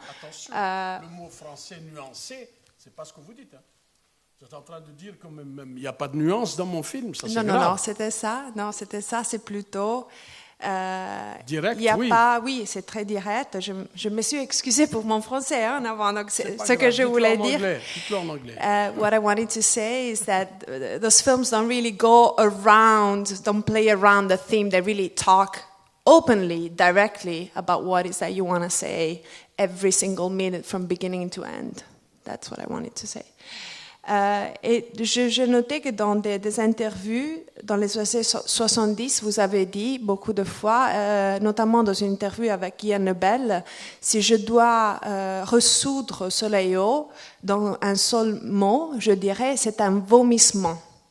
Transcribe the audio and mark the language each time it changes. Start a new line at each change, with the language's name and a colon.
French: Attention, le mot français nuancé, c'est pas ce que vous dites. Hein. Vous êtes en train de dire qu'il n'y a pas de nuance dans mon film, ça c'est grave. Non, c'était ça, c'est plutôt... direct, y a oui. Oui, c'est très direct. Je me suis excusée pour mon français en avant, donc c'est ce grave. que je voulais dire. Dites-le en anglais.
English: What I wanted to say is that those films don't really go around, don't play around the theme. They really talk openly, directly about what it is that you want to say every single minute from beginning to end. That's what I wanted to say.
French: Et je notais que dans des interviews dans les années 70, vous avez dit beaucoup de fois, notamment dans une interview avec Ian Nebel, si je dois ressoudre Soleil-Eau dans un seul mot, je dirais c'est un vomissement.